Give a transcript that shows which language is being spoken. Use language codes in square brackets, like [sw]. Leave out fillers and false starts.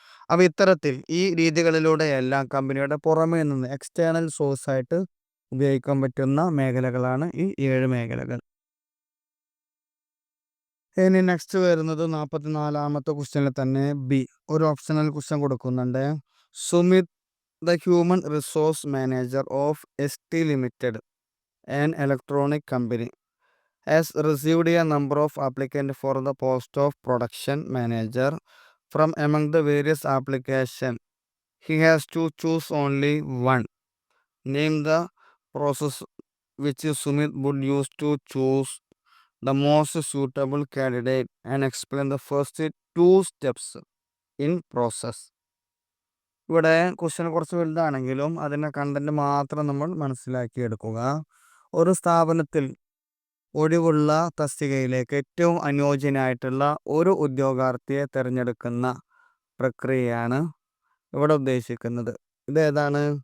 [ml] അപ്പോൾ ഇത്തരത്തിൽ ഈ രീതികളിലൂടെയെല്ലാം കമ്പനിയുടെ പുറമേ നിന്ന് എക്സ്റ്റേണൽ സോഴ്സ് ആയിട്ട് ഉപയോഗിക്കാൻ പറ്റുന്ന മേഖലകളാണ് ഈ 7 മേഖലകൾ. ഇനി നെക്സ്റ്റ് വരുന്നത് 44ാമത്തെ ക്വസ്റ്റ്യനിൽ തന്നെ ഒരു ഓപ്ഷണൽ ക്വസ്റ്റ്യൻ കൊടുക്കുന്നുണ്ട്. [en] Sumit, the human resource manager of ST limited, an electronic company, has received a number of applicants for the post of production manager. From among the various applications, he has to choose only one. Name the process which Sumit would use to choose the most suitable candidate and explain the first 2 steps in process. [ml] ഇവിടെ question കുറച്ച് വലുതാണെങ്കിലും അതിൻ്റെ content മാത്രം നമ്മൾ മനസ്സിലാക്കിയെടുക്കുക. ഒരു സ്ഥാപനത്തിൽ ഒഴിവുള്ള തസ്തികയിലേക്ക് ഏറ്റവും അനുയോജ്യനായിട്ടുള്ള ഒരു ഉദ്യോഗാർത്ഥിയെ തിരഞ്ഞെടുക്കുന്ന പ്രക്രിയയാണ് ഇവിടെ ഉദ്ദേശിക്കുന്നത്. ഇതേതാണ്?